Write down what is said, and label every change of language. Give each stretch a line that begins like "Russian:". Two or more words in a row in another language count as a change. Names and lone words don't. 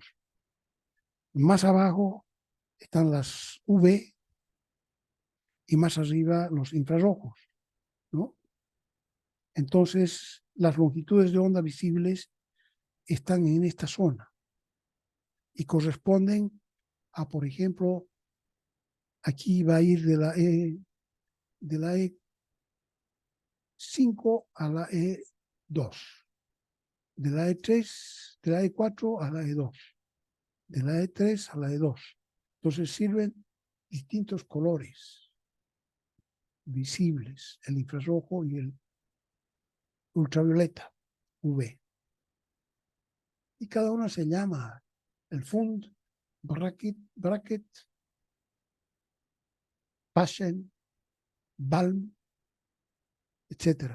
Spanish: Más abajo están las UV y más arriba los infrarrojos, ¿no? Entonces, las longitudes de onda visibles están en esta zona y corresponden a, por ejemplo, aquí va a ir de la E5 a la E2, de la E3, de la E4 a la E2, de la E3 a la E2. Entonces sirven distintos colores visibles, el infrarrojo y el ultravioleta, UV. Y cada una se llama el Fund, Bracket, Paschen, Balm, etc.